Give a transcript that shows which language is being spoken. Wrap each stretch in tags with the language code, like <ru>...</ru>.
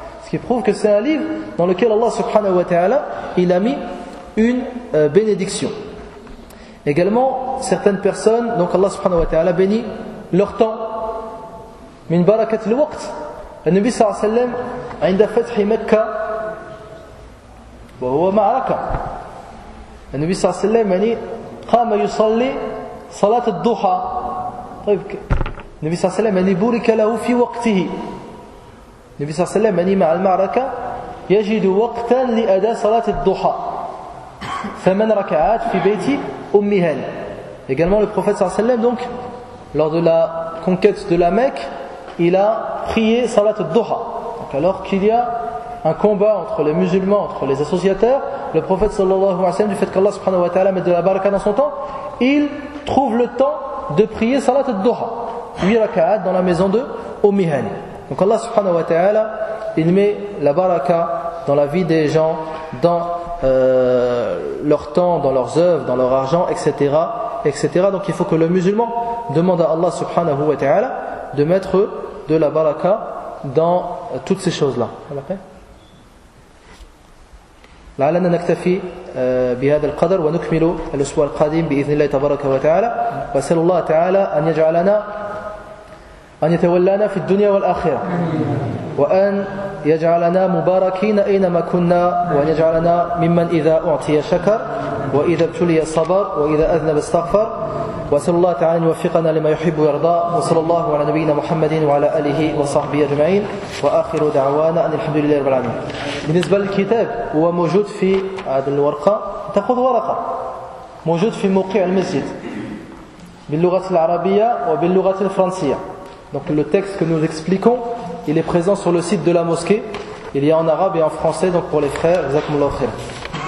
<fr>Ce qui prouve que c'est un livre dans lequel Allah subhanahu wa ta'ala il a mis une bénédiction. Également, certaines personnes, donc Allah subhanahu wa ta'ala bénit leur temps.</fr> <ar>Min barakat al-waqt. Le Nabi sallallahu alayhi wa sallam, عند فتح مكة وهو معركة. النبي صلى الله عليه وسلم يعني قام يصلي صلاة الضحى. طيب النبي صلى الله عليه وسلم يعني بورك له في وقته. النبي صلى الله عليه وسلم يعني مع المعركة يجد وقتا لأداء صلاة الضحى. ثمان ركعات في بيت أم هاني.</ar> <fr>Également le prophète صلى الله عليه وسلم donc lors de la conquête de la Mecque il a prié صلاة الضحى. Donc alors qu'il y a un combat entre les musulmans, entre les associateurs, le prophète sallallahu alayhi wa sallam, du fait qu'Allah subhanahu wa ta'ala mette de la baraka dans son temps, il trouve le temps de prier salat al-duha, 8 raka'at dans la maison de Omihani. Donc Allah subhanahu wa ta'ala, il met la baraka dans la vie des gens, dans leur temps, dans leurs œuvres, dans leur argent, etc., etc. Donc il faut que le musulman demande à Allah subhanahu wa ta'ala de mettre de la baraka dans toutes ces choses-là.</fr> <ar>لعلنا نكتفي بهذا القدر ونكمل الأسبوع القادم بإذن الله تبارك وتعالى وأسأل الله تعالى أن يجعلنا أن يتولانا في الدنيا والآخرة وأن يجعلنا مباركين أينما كنا وأن يجعلنا ممن إذا أعطي شكر وإذا ابتلي صبر وإذا أذنب استغفر وأسأل الله تعالى أن يوفقنا لما يحب ويرضى وصلى الله على نبينا محمد وعلى آله وصحبه أجمعين وآخر دعوانا أن الحمد لله رب العالمين. بالنسبة للكتاب هو موجود في هذه الورقة تأخذ ورقة موجود في موقع المسجد باللغة العربية وباللغة الفرنسية.</ar> <fr>Donc le texte que nous expliquons, il est présent sur le site de la mosquée. Il y a en arabe et en français, donc pour les frères, Zakmullah khair.</fr>